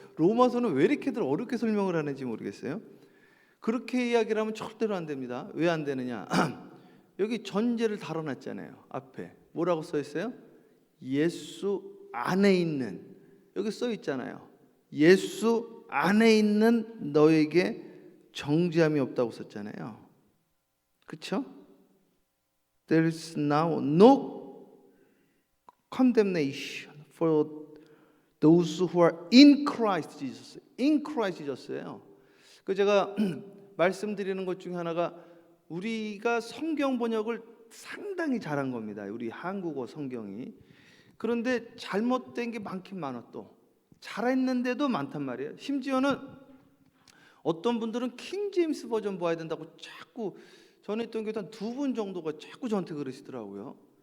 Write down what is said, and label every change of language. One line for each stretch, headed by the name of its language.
Korean: 로마서는 왜 이렇게들 어렵게 설명을 하는지 모르겠어요. 그렇게 이야기를 하면 절대로 안 됩니다. 왜 안 되느냐? 여기 전제를 다뤄놨잖아요. 앞에 뭐라고 써 있어요? 예수 안에 있는, 여기 써 있잖아요. 예수 안에 있는 너에게 정죄함이 없다고 썼잖아요. 그렇죠?
English: There is now no condemnation for those who are in Christ Jesus. In Christ Jesus예요.
Korean: 그 제가 말씀드리는 것 중에 하나가, 우리가 성경 번역을 상당히 잘한 겁니다. 우리 한국어 성경이. 그런데 잘못된 게 많긴 많아. 또 잘했는데도 많단 말이에요. 심지어는 어떤 분들은 킹 제임스 버전 봐야 된다고 자꾸, 전에 있던 교회 한 두 분 정도가 자꾸 저한테 그러시더라고요.